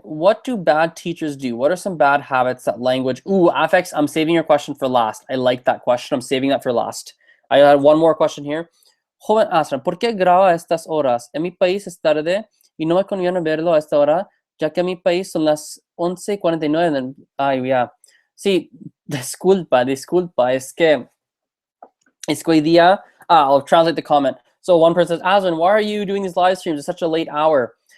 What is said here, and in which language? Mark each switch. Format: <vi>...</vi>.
<en>What do bad teachers do? What are some bad habits that language? Ooh, Afex, I'm saving your question for last. I like that question. I'm saving that for last. I had one more question here.</en> <es>Joven Azren, ¿por qué graba a estas horas? En mi país es tarde y no me conviene verlo a esta hora, ya que en mi país son las 11:49. Ay, yeah. Sí, disculpa, es que hoy día,</es> <en>I'll translate the comment. So one person says, Azren, why are you doing these live streams at such a late hour?</en>